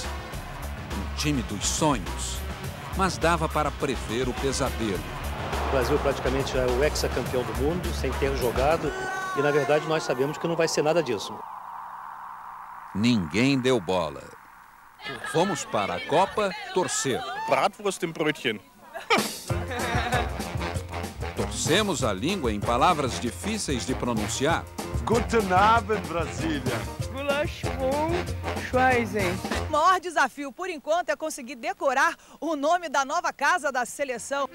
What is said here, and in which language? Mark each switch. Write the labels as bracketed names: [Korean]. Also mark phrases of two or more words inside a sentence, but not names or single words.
[Portuguese] Um time dos sonhos. Mas dava para prever o pesadelo. O Brasil praticamente é o hexacampeão do mundo, sem ter jogado. E, na verdade, nós sabemos que não vai ser nada disso. Ninguém deu bola. Fomos para a Copa torcer. [German] Bratwurst im Brötchen. [Portuguese] Torcemos a língua em palavras difíceis de pronunciar. [German] Guten Abend, Brasília. [Portuguese] Gulasch com Schweizen. O maior desafio, por enquanto, é conseguir decorar o nome da nova casa da seleção.